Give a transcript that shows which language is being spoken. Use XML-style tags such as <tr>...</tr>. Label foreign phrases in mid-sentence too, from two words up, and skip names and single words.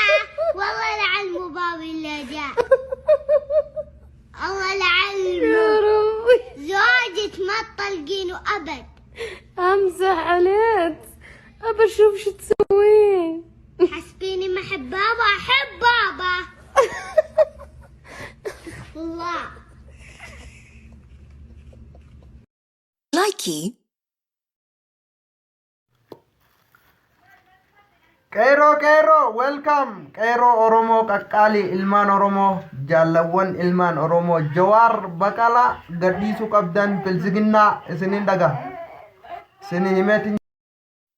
<ar>والله لعلم بابي اللي جاء، الله لعلمه. يا ربي زوجك ما تطلقينه أبد. امزح عليك، ابى اشوف شو تسوين. حسبيني ما أحب بابا، أحب بابا. الله. Likey.</ar> <om>Qeerroo welcome qeerroo Oromoo qaqqaalii ilmaan Oromoo jaalawwan ilmaan Oromoo Jawaar Baqalaa gadhiisuu qabdan bilisiginnaa isinin dhaga isin himeetiin</om>